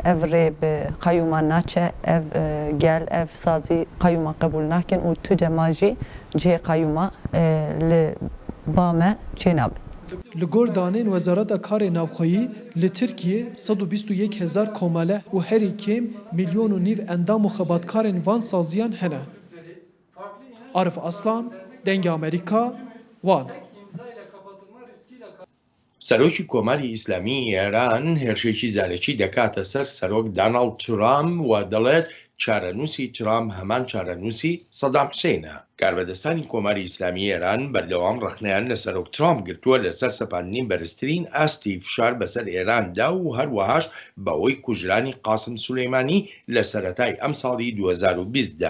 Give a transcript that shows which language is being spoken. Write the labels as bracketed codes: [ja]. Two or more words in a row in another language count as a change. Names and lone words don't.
[ku] ev rê bi qeyûma naçe, ev gel, ev sazî qeyûma qebûl nakin û tu dema jî cihê qeyûma li ba me çê nabe. Li gor danên Wezareta Karê Navxweyî li Tirkiye 121,000 komele û herî kêm milyon û nîv endam û xebatkarên van saziyan hene. Arif Aslan, Dengê Amerîka, Wan. [ckb] سەرۆکی کۆماری ئیسلامی ئێران هێرشێکی زارێکی دەکاتە سەر سەرۆک داناڵد ترامپ و دەڵێت چارەنووسی ترامپ هەمان چارەنووسی سەدام حوسێنە. کاربەدەستانی کۆماری ئیسلامی ئێران بەردەوام ڕخنەیان لە سەرۆک ترامپ گرتووە لەسەر سەپاندنی بەرزترین ئاستی فشار بەسەر ئێراندا و هەروەهاش بەوەی کوژرانی قاسم سولەیمانی لە سەرەتای ئەم ساڵی 2020دا.